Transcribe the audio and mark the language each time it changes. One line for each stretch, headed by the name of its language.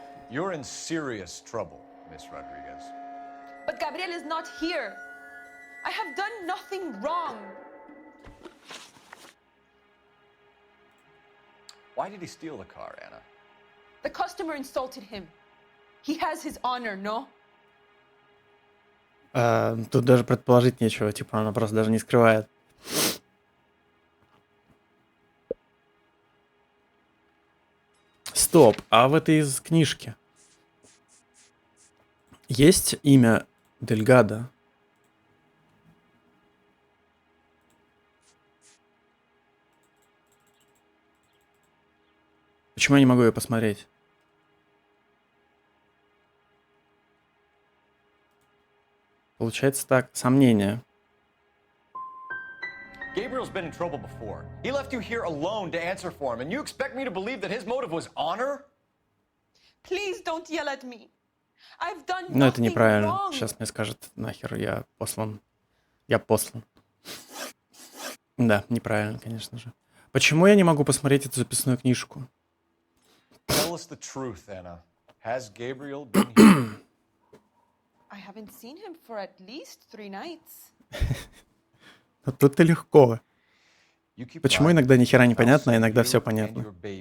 English: You're in serious trouble, Miss Rodriguez. But Gabriel is not here. I have done nothing wrong. Why did he steal the car, Anna? The customer insulted him. He has his honor, no?
Russian: Тут даже предположить нечего, типа она просто даже не скрывает. Стоп, а в этой из книжки есть имя Дельгадо? Почему я не могу ее посмотреть? Получается так, сомнение.
English: Gabriel's been in trouble before. He left you here alone to answer for him, and you expect me to believe that his motive was honor? Please don't yell at me. I've done
Russian: Но это
English: nothing
Russian: неправильно.
English: wrong.
Russian: Сейчас мне скажет, нахер, я послан. Я послан. Да, неправильно, конечно же. Почему я не могу посмотреть эту записную книжку?
English: Tell us the truth, Anna. Has Gabriel been here? I haven't seen him for at least 3 nights.
Russian: Но тут-то легко. Почему иногда ни хера не понятно, а иногда все понятно?